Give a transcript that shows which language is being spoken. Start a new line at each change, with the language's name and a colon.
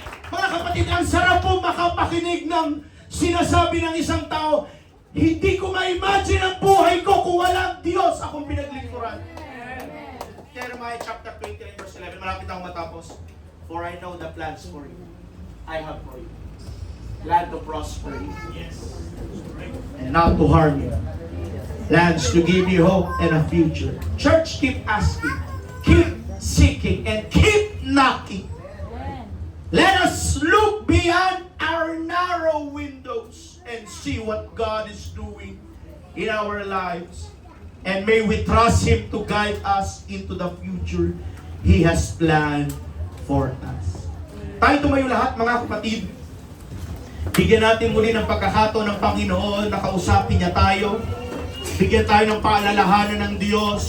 Filipino: Mga kapatid, ang sarap po makapakinig ng sinasabi ng isang tao, hindi ko ma-imagine ang buhay ko kung walang Diyos akong pinaglingkuran.
English: Jeremiah chapter 29 verse 11,
Filipino: malapit akong matapos.
English: For I know the plans for you I have for you. Plan to prosper you. Yes. And not to harm you. Plans to give you hope and a future. Church, keep asking, keep seeking, and keep knocking. Let us look beyond our narrow windows and see what God is doing in our lives. And may we trust Him to guide us into the future He has planned for us.
Filipino: Tayo tumayo lahat, mga kapatid. Bigyan natin muli ng pagkakataon ng Panginoon na kausapin niya tayo. Bigyan tayo ng paalalahanan ng Diyos.